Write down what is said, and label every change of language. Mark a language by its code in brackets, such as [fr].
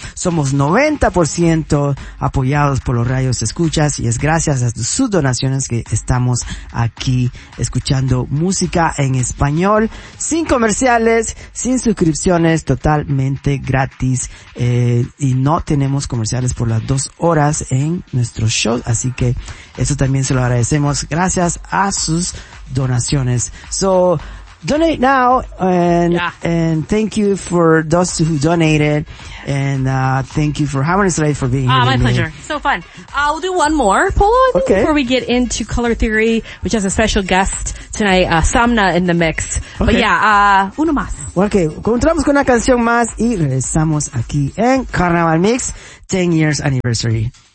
[es] Somos 90% apoyados por los radios escuchas, y es gracias a sus donaciones que estamos aquí escuchando música en español, sin comerciales, sin suscripciones, totalmente gratis, y no tenemos comerciales por las 2 horas en nuestro show, así que eso también se lo agradecemos gracias a sus donaciones. [en] So donate now, and thank you for those who donated, and thank you for having us today for being here. My pleasure. So fun. I'll do one more, Polo, I think, before we get into Color Theory, which has a special guest tonight, Samna in the mix. Okay. But yeah, [es] uno más. Okay, encontramos con una canción más y regresamos aquí en Carnival Mix, [en] 10 years anniversary.